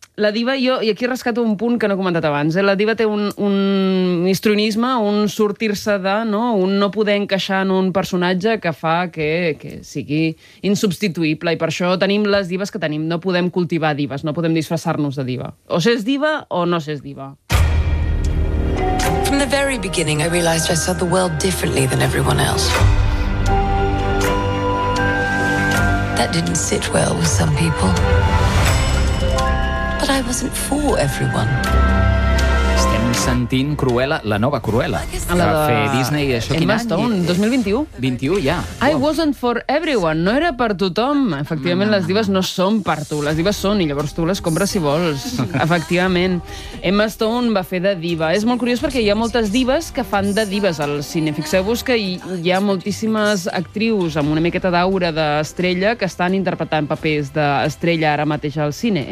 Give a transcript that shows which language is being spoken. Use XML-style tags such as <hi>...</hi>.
<ca>La diva, jo, i aquí rescato un punt que no he comentat abans, la diva té un histrionisme, un sortir-se de, no?, un no poder encaixar en un personatge que fa que sigui insubstituïble, i per això tenim les divas que tenim, no podem cultivar divas, no podem disfressar-nos de diva. O s'és diva o no s'és diva.</ca> <en>From the very beginning I realized I saw the world differently than everyone else. That didn't sit well with some people. But I wasn't for everyone.</en> <ca>Sentint Cruella, la nova Cruella. La va fer Disney, això quin any? Emma Stone, 2021. 21, ja.</ca> <en>I wasn't for everyone,</en> <ca>no era per tothom. Efectivament, les divas no són per tu. Les divas són, i llavors tu les compres si vols. Efectivament. Emma Stone va fer de diva. És molt curiós perquè hi ha moltes divas que fan de divas al cine. Fixeu-vos que hi ha moltíssimes actrius amb una miqueta d'aura d'estrella que estan interpretant papers d'estrella ara mateix al cine.</ca>